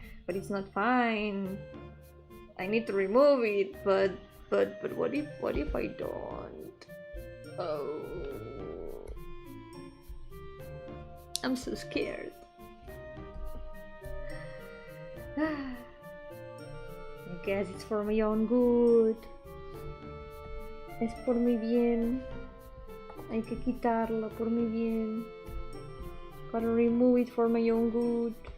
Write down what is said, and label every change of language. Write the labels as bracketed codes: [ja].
[en] But it's not fine. I need to remove it, but what if I don't? Oh, I'm so scared. I guess it's for my own good. [es] Es por mi bien. Hay que quitarla por mi bien. [en] Gotta remove it for my own good.